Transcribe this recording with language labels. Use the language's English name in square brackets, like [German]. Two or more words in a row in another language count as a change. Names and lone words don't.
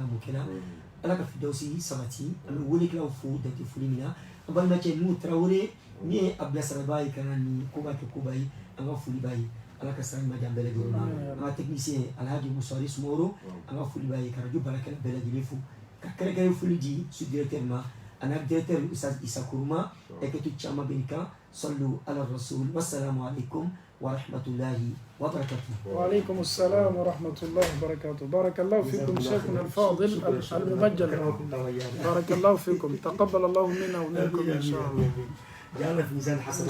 [Bambara] m'o kɛla ala ka fidawusi sabati an bɛ welekɛlaw fo dante foli min na an balimacɛ n'u tarawele min ye a bilasirabaa ye ka na ni ko b'a kɛ koba ye an ka foli b'a ye ala ka sira ɲuman di an bɛɛ lajɛlen ma an ka technicien alhaji musari sumaworo an ka foli b'a ye ka radio baarakɛla bɛɛ lajɛlen fo ka kɛrɛnkɛrɛn foli di sous-directeur ma ani directeur Isa Kuruma ekɛtu caman bɛ nin kan [Arabic] صلوا على الرسول والسلام عليكم ورحمة الله وبركاته. وعليكم السلام ورحمة الله وبركاته. بارك الله فيكم شيخنا الفاضل المبجل. بارك الله فيكم تقبل الله منا ومنكم إن شاء الله. جعلنا في ميزان حسناتنا.